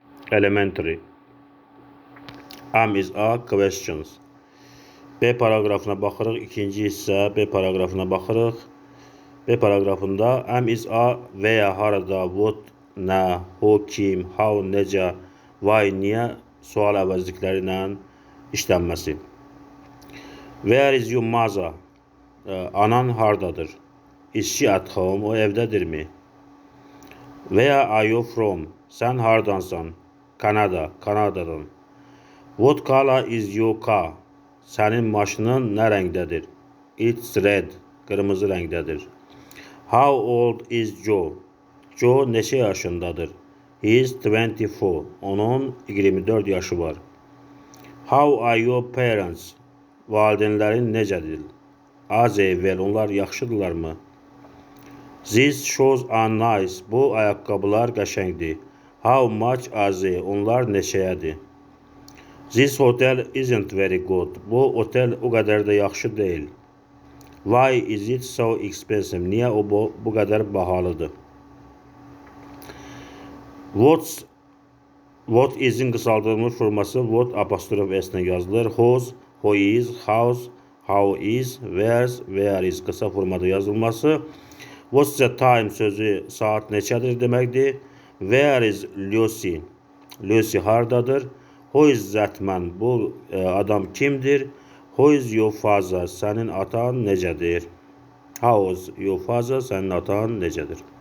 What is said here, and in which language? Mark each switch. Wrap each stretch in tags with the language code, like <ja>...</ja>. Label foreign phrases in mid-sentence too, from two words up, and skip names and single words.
<en>Elementary. Am is a questions.</en> <az>B paragrafına baxırıq. İkinci hissə B paragrafına baxırıq. B paragrafında</az> <en>am is a</en> <az>veya harada, what, nə, who, kim, how, necə, why, niyə sual əvəzlikləri ilə işlənməsi.</az> <en>Where is your mother?</en> <az>Anan hardadır?</az> <en>Is she at home?</en> <az>O evdədirmi?</az> <en>Where are you from?</en> <az>Sən hardansan? Kanada, Kanadadan.</az> <en>What color is your car?</en> <az>Sənin maşının nə rəngdədir?</az> <en>It's red,</en> <az>qırmızı rəngdədir.</az> <en>How old is Joe?</en> <az>Joe neçə yaşındadır?</az> <en>He is 24.</en> <az>Onun 24 yaşı var.</az> <en>How are your parents?</en> <az>Valideynlərin necədir? Az evvel, onlar yaxşıdırlarmı?</az> <en>These shoes are nice.</en> <az>Bu ayaqqabılar qəşəngdir.</az> <en>How much are they?</en> <az>Onlar neçəyədir?</az> <en>This hotel isn't very good.</en> <az>Bu otel o qədər də yaxşı deyil.</az> <en>Why is it so expensive?</en> <az>Niyə o bu qədər bahalıdır?</az> <en>What is'in</en> <az>qısaldılmış forması what apostrof s ilə yazılır.</az> <en>Whose, who is, house, how is, where's, where is</en> <az>qısa formada yazılması.</az> <en>What's the time</en> <az>sözü saat neçədir deməkdir.</az> <en>Where is Lucy? Lucy hardadır? Who is that man?</en> <az>Bu adam kimdir?</az> <en>Who is your father?</en> <az>Sənin atan necədir?</az> <en>How is your father?</en> <az>Sənin atan necədir?</az>